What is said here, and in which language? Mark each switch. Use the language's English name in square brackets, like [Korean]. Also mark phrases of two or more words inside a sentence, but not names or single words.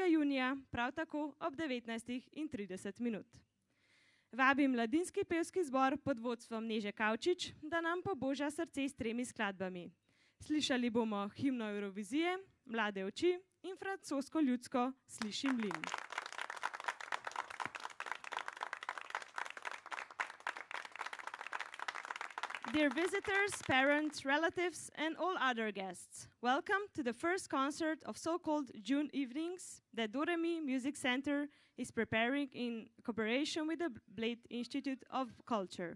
[Slovenian] junija, prav tako ob 19:30. Vabim mladinski pevski zbor pod vodstvom Neže Kavčič, da nam poboža srce s 3 skladbami. Slišali bomo himno Evrovizije, Mlade oči in francosko ljudsko Slišim mlin. [English] Dear visitors, parents, relatives, and all other guests, welcome to the first concert of so-called June evenings that Do Re Mi Music Center is preparing in cooperation with the Bled Institute of Culture.